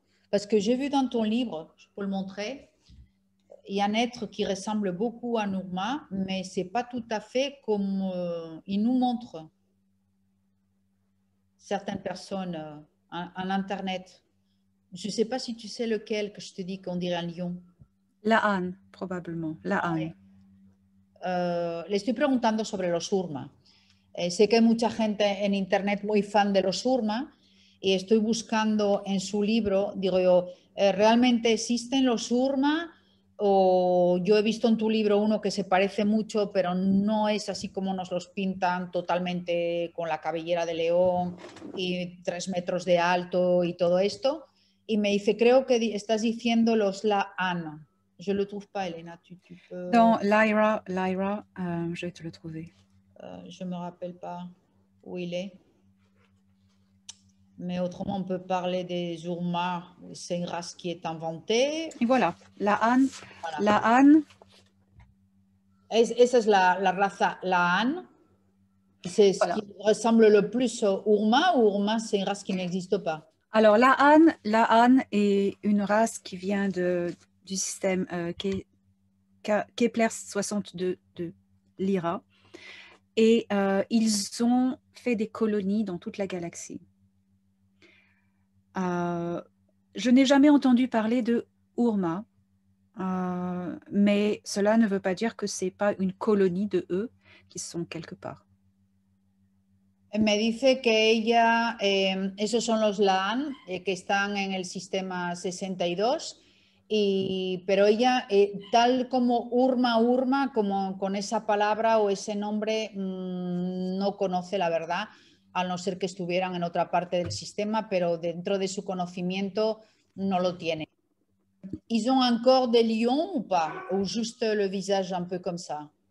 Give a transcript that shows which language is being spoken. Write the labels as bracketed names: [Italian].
[French] Parce que j'ai vu dans ton livre, je peux le montrer, il y a un être qui ressemble beaucoup à un Urma, mais ce n'est pas tout à fait comme il nous montre certaines personnes en Internet. Je ne sais pas si tu sais lequel que je te dis qu'on dirait un lion. La Han, probablement. La Han. [Spanish] Le estoy preguntando sobre los Urma. Sé que hay mucha gente en Internet muy fan de los Urma, y estoy buscando en su libro, digo yo, ¿realmente existen los Urma? O yo he visto en tu libro uno que se parece mucho, pero no es así como nos los pintan, totalmente con la cabellera de león y 3 metros de alto y todo esto. Y me dice, creo que estás diciendo los La'an. [French] Je ne le trouve pas, Elena. Tu peux... Dans Lyra, je vais te le trouver. Je ne me rappelle pas où il est. Mais autrement, on peut parler des Urma. C'est une race qui est inventée. Et voilà, la Han. Voilà. La Han. [Spanish] Esa es la raza, la Han. [French] C'est ce qui ressemble le plus au Urma, ou Urma, c'est une race qui n'existe pas? Alors, la Han est une race qui vient du système Kepler 62 de Lyra. Et ils ont fait des colonies dans toute la galaxie. Je n'ai jamais entendu parler de Urma, mais cela ne veut pas dire que ce n'est pas une colonie de eux qui sont quelque part. [Spanish] Me dice que esos son los Laan, que están en el sistema 62, pero ella, tal como Urma, como con esa palabra o ese nombre, no conoce la verdad, a no ser que estuvieran en otra parte del sistema, pero dentro de su conocimiento no lo tiene. [French] Ils ont un corps de lion ou pas? Ou juste le visage un peu comme ça?